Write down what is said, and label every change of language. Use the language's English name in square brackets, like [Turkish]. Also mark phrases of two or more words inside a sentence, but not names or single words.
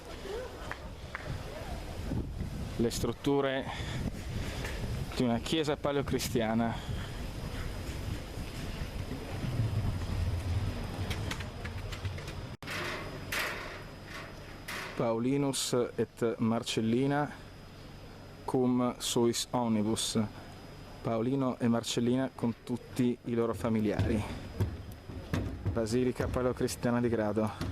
[Italian] le strutture di una chiesa paleocristiana. [Latin] Paulinus et Marcellina cum suis omnibus. [Italian] Paolino e Marcellina con tutti i loro familiari. Basilica Paleocristiana di Grado.